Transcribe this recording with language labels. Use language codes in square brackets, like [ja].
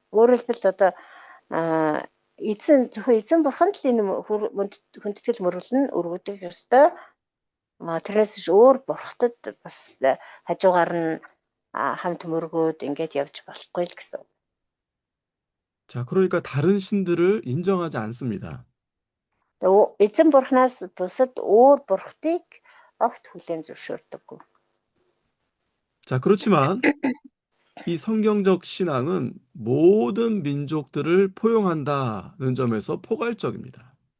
[mn] Өөрөөр хэлбэл одоо зөвхөн эзэн бурханд л энэ хүндэтгэл мөргөл нь өргөдөх ёстой. Тэрээс өөр бурхтад бас хажуугаар нь хамт мөргөөд ингэж явж болохгүй л гэсэн. [ko] 자, 그러니까 다른 신들을 인정하지 않습니다. [mn] Эзэн бурхнаас бусад өөр бурхтыг огт хүлээн зөвшөөрдөггүй. [ko] 자, 그렇지만 이 성경적 신앙은 모든 민족들을 포용한다는 점에서 포괄적입니다.